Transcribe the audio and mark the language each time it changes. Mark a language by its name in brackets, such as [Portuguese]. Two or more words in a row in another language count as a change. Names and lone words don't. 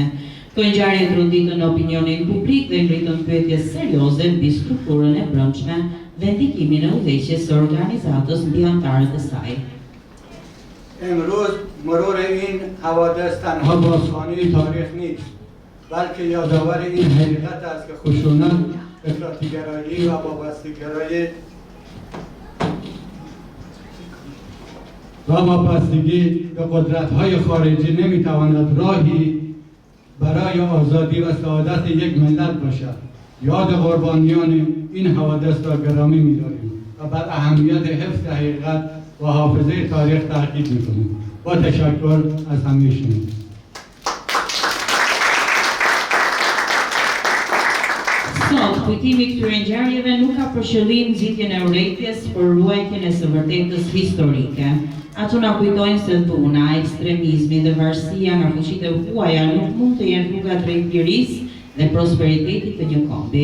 [Albanian] Kjo ngjarje tronditën opinionin publik dhe ngritën pyetje serioze mbi strukturën e brendshme dhe ndikimin e udhëheqjes së organizatës mbi anëtarët e saj. [Persian] امروز مرور این حوادث تنها بازخوانی تاریخ نیست، بلکه یادآور این حقیقت است که خشونت، افراطی‌گرایی و وابستگی به قدرت‌های خارجی نمی‌تواند راهی برای آزادی و سعادت یک ملت باشد. یاد قربانیان این حوادث را گرامی می‌داریم و بر اهمیت حفظ حقیقت و حافظه تاریخ تاکید می‌کنیم. با تشکر از همه شما. [Albanian] Sot, kujtimi i këtyre ngjarjeve nuk ka për qëllim nxitjen e urrejtjes, por ruajtjen e së vërtetës historike. Ato na kujtojnë se dhuna, ekstremizmi dhe varësia nga fuqitë e huaja nuk mund të jenë rruga drejt lirisë dhe prosperitetit të një kombi.